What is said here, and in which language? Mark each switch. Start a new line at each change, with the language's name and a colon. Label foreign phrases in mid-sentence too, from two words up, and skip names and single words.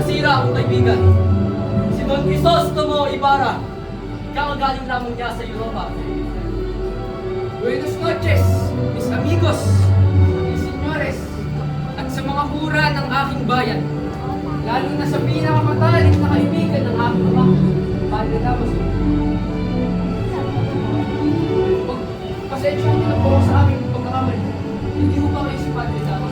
Filipino: akong kaibigan. Si Don Crisostomo Ibarra. Kakagaling lamang niya sa Europa.
Spanish: Buenos noches, mis amigos, mis señores,
Filipino: at sa mga hura ng aking bayan. Lalo na sa pinakamatalik na kaibigan ng aking ama, Padre Damaso. Pasensya niyo na po sa aming pagkakamali. Hindi mo ba kayo si Padre Damaso?